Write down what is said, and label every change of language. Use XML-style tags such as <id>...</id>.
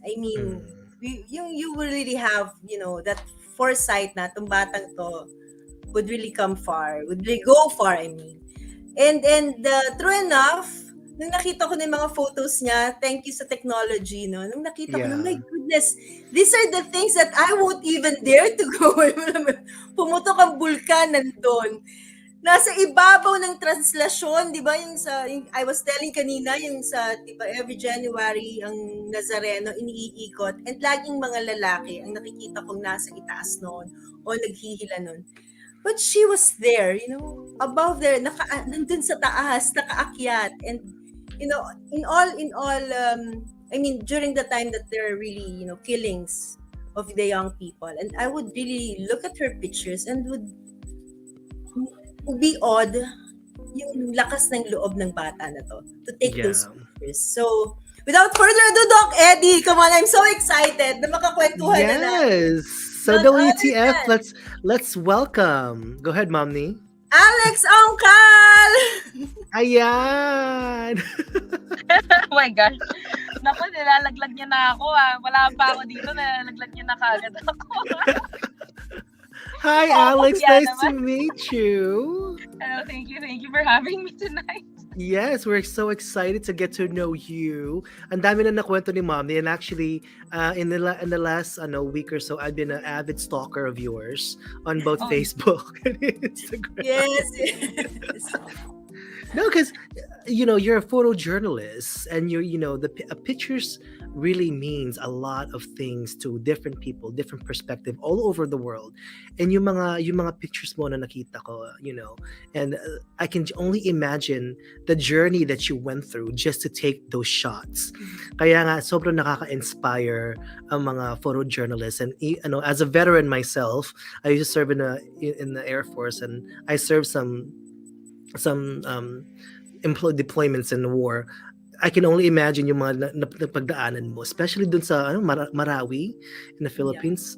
<en>I mean, you will really have, that foresight</en> <tl>na itong batang to</tl> <en>would really come far, would really go far, I mean. And true enough,</en> <tl>nung nakita ko na yung mga photos niya,</tl> <en>thank you</en> <tl>sa technology, no? Nung nakita ko na,</tl> <en>my goodness, these are the things that I won't even dare to go.</en> <tl>Pumutok ang bulkan nandun. Nasa ibabaw ng translasyon, di ba?</tl> <en>I was telling</en> <tl>kanina, yung sa, di ba,</tl> <en>every January,</en> <tl>ang Nazareno, iniikot. And laging mga lalaki, ang nakikita kong nasa itaas noon, o naghihila noon.</tl> <en>But she was there, above there,</en> <tl>nandun sa taas, nakaakyat.</tl> <en>And, in all, I mean, during the time that there are really, killings of the young people. And I would really look at her pictures and would be odd</en> <tl>yung lakas ng loob ng bata na</tl> <en>to take those pictures. So, without further ado, Doc Eddie, come on, I'm so excited</en> <tl>na makakwentuhan na natin.</tl> <en>Yes. So WTF, let's welcome. Go ahead, Momni. Alecs Ongcal!</en> <tl>Ayan!</tl> <en>Oh my gosh.</en> <tl>Naku, nilalaglag niya na ako Wala pa ako dito, nilalaglag niya na kagad ako.</tl> <en>Hi, Alex. Nice to meet you. Hello, thank you for having me tonight. Yes, we're so excited to get to know you.</en> <tl>Ang dami na nakwento ni Mommy,</tl> <en>and actually, in the last week or so, I've been an avid stalker of yours on both Facebook and Instagram. Yes. No, because you're a photojournalist, and pictures really means a lot of things to different people, different perspective all over the world. And</en> <tl>yung mga pictures mo na nakita ko,</tl> <en>and I can only imagine the journey that you went through just to take those shots.</en> <tl>Kaya nga sobrang nakaka-inspire ang mga photojournalists.</tl> <en>And as a veteran myself, I used to serve in the Air Force, and I served some employee deployments in the war. I can only imagine</en> <tl>yung mga napagdaanan mo,</tl> <en>especially dun sa Marawi in the Yeah. Philippines.</en>